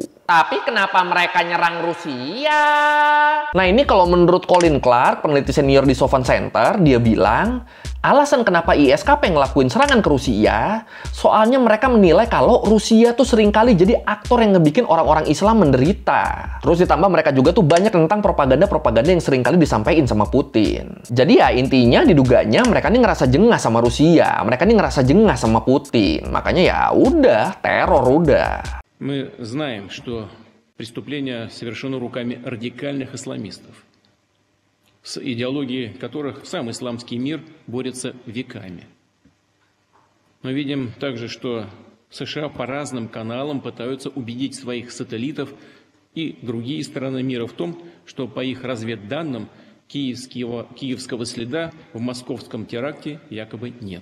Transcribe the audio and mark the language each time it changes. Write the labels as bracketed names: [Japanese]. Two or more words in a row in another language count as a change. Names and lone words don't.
[Indonesian] Tapi kenapa mereka nyerang Rusia? Nah ini kalau menurut Colin Clark, peneliti senior di Sovon Center, dia bilang alasan kenapa ISKP ngelakuin serangan ke Rusia, soalnya mereka menilai kalau Rusia tuh seringkali jadi aktor yang ngebikin orang-orang Islam menderita. Terus ditambah mereka juga tuh banyak tentang propaganda-propaganda yang seringkali disampaikan sama Putin. Jadi ya intinya diduganya mereka ini ngerasa jengah sama Rusia, mereka ini ngerasa jengah sama Putin. Makanya ya udah, teror udah. [Russian] Мы знаем, что преступление совершено руками радикальных исламистов, с идеологией которых сам исламский мир борется веками. Мы видим также, что США по разным каналам пытаются убедить своих сателлитов и другие страны мира в том, что по их разведданным киевского следа в московском теракте якобы нет.